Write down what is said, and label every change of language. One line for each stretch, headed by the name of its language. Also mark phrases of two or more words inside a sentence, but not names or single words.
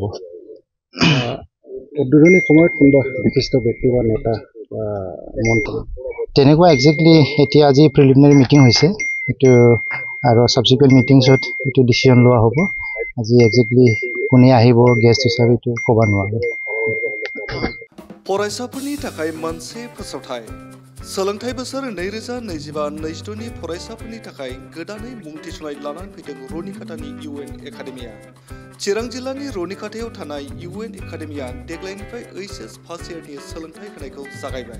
Assamese: উদ্বোধনী সময়ত কোনোবা বিশিষ্ট ব্যক্তি বা নেতা তেনেকুৱা একজেক্টলি এতিয়া আজি
English: preliminary meeting
Assamese: হৈছে এইটো আৰু ছাবচিকুৱেণ্ট মিটিংছত এইটো ডিচিশ্যন লোৱা হ'ব। আজি একজেক্টলি কোনে আহিব গেষ্ট হিচাপে এইটো ক'ব নোৱাৰোঁ।
Bodo: फरायसाफोरनि थाखाय मोनसे फोसावथाय। सोलोंथाइ बोसोर 2025-26 नि फरायसाफोरनि थाखाय गोदानै मुं थिसननाय लानानै फैदों रनिकाटानि UN एकाडेमिया। चिरां जिल्लानि रनिकाटायाव थानाय UN एकाडेमिया देग्लायनिफ्राय HS फार्स्ट इयारनि सोलोंथाइ होनायखौ जागायबाय।